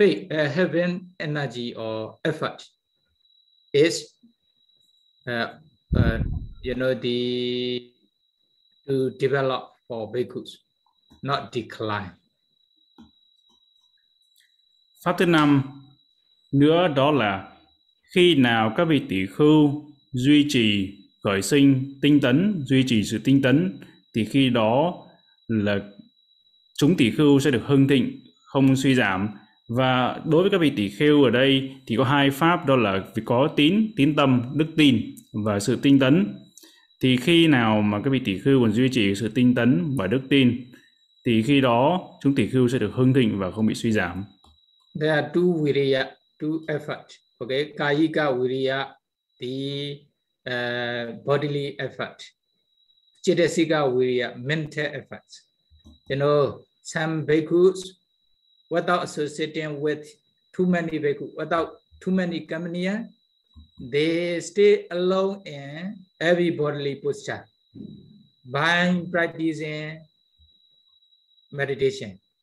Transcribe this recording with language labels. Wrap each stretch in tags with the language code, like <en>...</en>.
<en>Having energy or effort is to develop for bhikkhus, not decline.</en> <vi>Pháp thứ năm nữa đó là khi nào các vị tỷ khưu duy trì khởi sinh tinh tấn, duy trì sự tinh tấn, thì khi đó là chúng tỷ khưu sẽ được hưng thịnh, không suy giảm. Và đối với các vị tỷ kheo ở đây thì có hai pháp, đó là có tín tâm, đức tin và sự tinh tấn. Thì khi nào mà các vị tỷ kheo còn duy trì sự tinh tấn và đức tin, thì khi đó chúng tỷ kheo sẽ được hưng thịnh và không bị suy giảm.</vi> <en>There are two viriya, two effort. Okay, kayika viriya, the bodily effort. Chittasika viriya, mental effort. You know, some bhikkhus, without associating with too many bhikkhu, without too many kamaniya, they stay alone in every bodily posture by practicing meditation.</en>